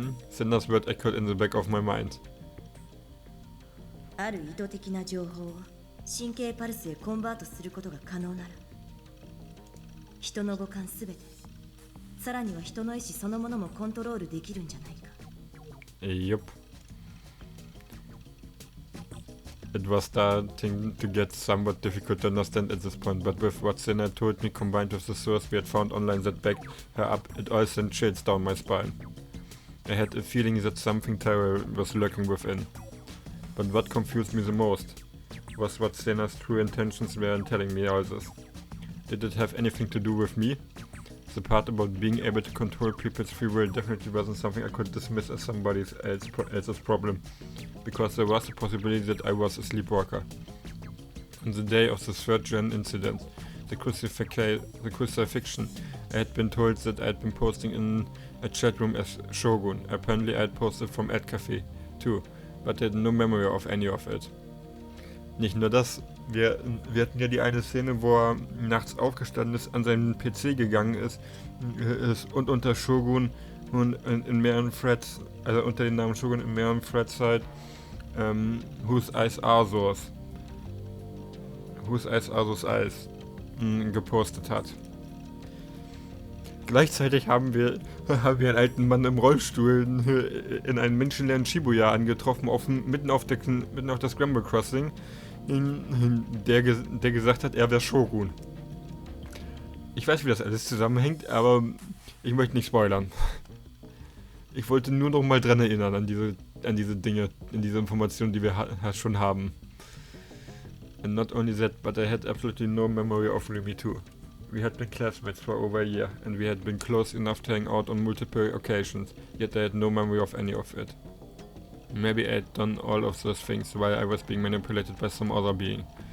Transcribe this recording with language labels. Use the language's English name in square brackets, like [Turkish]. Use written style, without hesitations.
[English] Sender's word echoed in the back of my mind. [Japanese] ある意図的な情報を神経パルスへコンバートすることが可能なら、人の五感すべて、さらには人の意志そのものもコントロールできるんじゃないか。 [English] Yup. It was starting to get somewhat difficult to understand at this point, but with what Senna told me combined with the source we had found online that backed her up, it all sent chills down my spine. I had a feeling that something terrible was lurking within. But what confused me the most was what Senna's true intentions were in telling me all this. Did it have anything to do with me? The part about being able to control people's free will definitely wasn't something I could dismiss as somebody else's problem, because there was a possibility that I was a sleepwalker. On the day of the third gen incident, the crucifixion, I had been told that I had been posting in a chat room as Shogun. Apparently I had posted from Ad Cafe too, but I had no memory of any of it. [German] Nicht nur das, wir hatten ja die eine Szene, wo er nachts aufgestanden ist, an seinen PC gegangen ist und unter Shogun und in mehreren Threads, also unter dem Namen Shogun in mehreren Threads halt, Whose Eyes Are Those? Whose Eyes Are Those Eyes? Gepostet hat. Gleichzeitig haben wir einen alten Mann im Rollstuhl in einem menschenleeren Shibuya angetroffen, mitten auf der Scramble Crossing, der gesagt hat, er wäre Shogun. Ich weiß, wie das alles zusammenhängt, aber ich möchte nicht spoilern. Ich wollte nur noch mal dran erinnern, an diese Dinge, an diese Informationen, die wir schon haben. [English] And not only that, but I had absolutely no memory of Remy too. We had been classmates for over a year, and we had been close enough to hang out on multiple occasions, yet I had no memory of any of it. Maybe I had done all of those things while I was being manipulated by some other being.